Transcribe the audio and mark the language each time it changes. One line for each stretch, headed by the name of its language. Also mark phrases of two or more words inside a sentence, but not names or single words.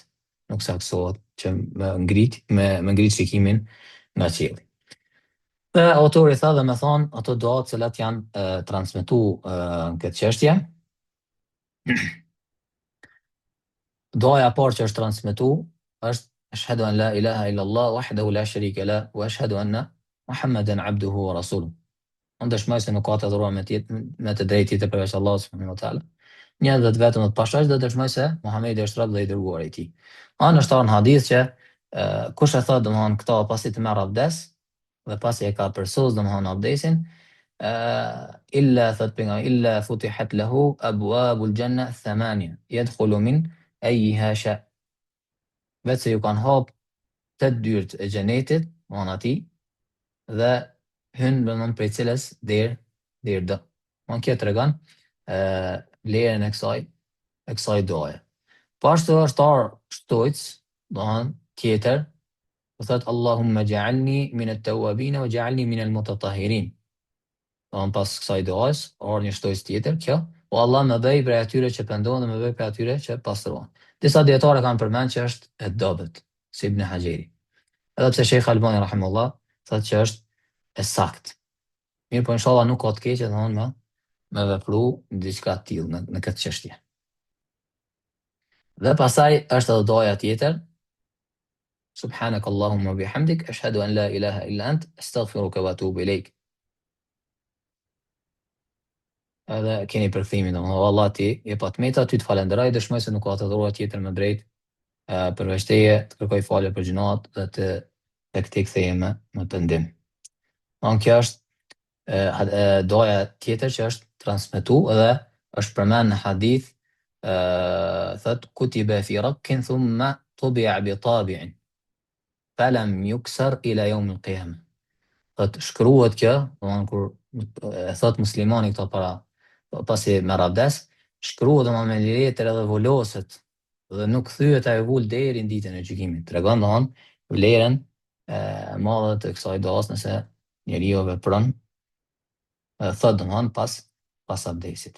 Albanian: Nuk saksohet që me ngrit shikimin nga qielli. Dhe autori tha dhe me thonë ato doa të cilat janë transmetu në këtë çështje. Doaja parë që është transmetu është
Arabic: أشهد أن لا إله إلا الله وحده لا شريك له وأشهد أن محمدا عبده ورسوله.
Albanian: Unë dëshmoj se nuk ka të adhuruar me të drejtë tjetër përveç Allahut
Arabic: سبحانه وتعالى.
Albanian: Një dhe të vetëm të pashash dhe dëshmoj se Muhamedi është rob dhe i dërguar i tij. Është në hadith që kush e thotë domthon këto pasi të merr abdes dhe pasi e ka përsos domthon abdesin, illa thot pejgamberi
Arabic: إلا فتحت له أبواب الجنة الثمانية يدخل من أيها شاء.
Albanian: Vetë se ju kanë hap 8 dyert e xhenetit, domthon atij, dhe hyn domthon prej cilës deri do. Kjo tregon vlerën e kësaj doje. Po ashtu është shtojc, domthon tjetër, do thot
Arabic: اللهم اجعلني من التوابين واجعلني من المتطهرين.
Albanian: Domthon pas kësaj dojes, një shtojc tjetër kjo, o Allah më bëj prej atyre që pendohen dhe më bëj prej atyre që pastrohen. Disa dietarë kanë përmend që është e dobët, si Ibn Hajeri. Edhe pse Sheikh Albani rahimahullah thotë që është e saktë. Mirë, po inshallah nuk ka të keqe domthon me vepru diçka të tillë në këtë çështje. Dhe pastaj është edhe doja tjetër,
Arabic: سبحانك اللهم وبحمدك أشهد أن لا إله إلا أنت أستغفرك وأتوب إليك.
Albanian: edhe keni përkthimin, domethënë o Allah ti je pa të meta, ty të falenderoj, dëshmoj se nuk ka të adhuruar tjetër me drejt përveç teje, të kërkoj falje për gjunat dhe të tek ti kthehem me pendim. Kjo është doja tjetër që është transmetu edhe është përmend në hadith, thot
Arabic: كتب في رق ثم طبع بطابع فلم يكسر إلى يوم القيامة.
Albanian: Thot shkruhet kjo, domethënë kur e thot muslimani këto para pasi merr abdes, shkruhet domethënë me letër edhe voloset dhe nuk thyet ajo vul deri në ditën e gjykimit. Tregon domethënë vlerën e madhe të kësaj duas nëse njeriu vepron thot domthon pas abdesit.